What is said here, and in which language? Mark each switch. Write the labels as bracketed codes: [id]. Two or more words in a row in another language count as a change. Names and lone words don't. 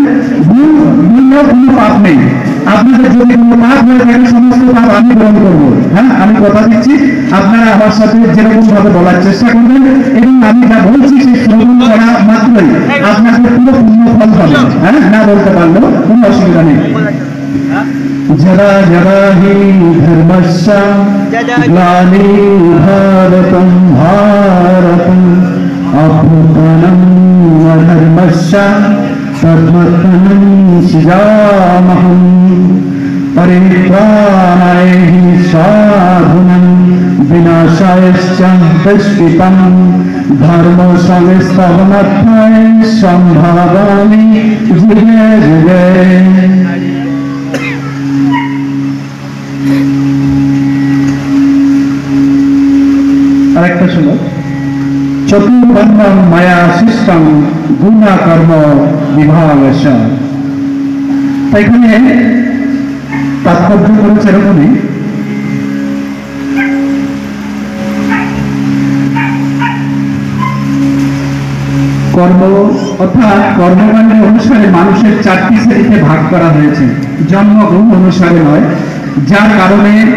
[bn] ভুল বললেও কোনো পাপ নেই, আপনাদের যদি কোনো পাপ হয়ে থাকে সমস্ত পাপ আমি গ্রহণ করবো। হ্যাঁ, আমি কথা দিচ্ছি আপনারা আমার সাথে যেরকম ভাবে বলার চেষ্টা করবেন, এবং আমি যা বলছি সেই শ্রবণ করা মাত্রই আপনাদের পুরো পূর্ণ ফল পাবেন। হ্যাঁ, না বলতে পারলেও কোনো অসুবিধা নেই। [sa] जरा जरा हि धर्मस्य ग्लानिर्भरतं भारतम् अभ्युत्थानं धर्मस्य तद्वर्तनं सृजामहम् परित्राणाय हि साधूनां विनाशायश्च दुष्कृतं धर्म संस्थापनार्थाय सम्भावामि युगे युगे। [bn] আরেকটা শুনো, [sa] চতুর্বর্ণম মায়া সৃষ্টং গুণা কর্ম বিভাগশ। [bn] এখানে তাৎপর্য করেছে এরকমই, কর্ম অর্থাৎ কর্মকাণ্ডের অনুসারে মানুষের 4টি শ্রেণীতে ভাগ করা হয়েছে, জন্মগুণ অনুসারে নয়, যার কারণে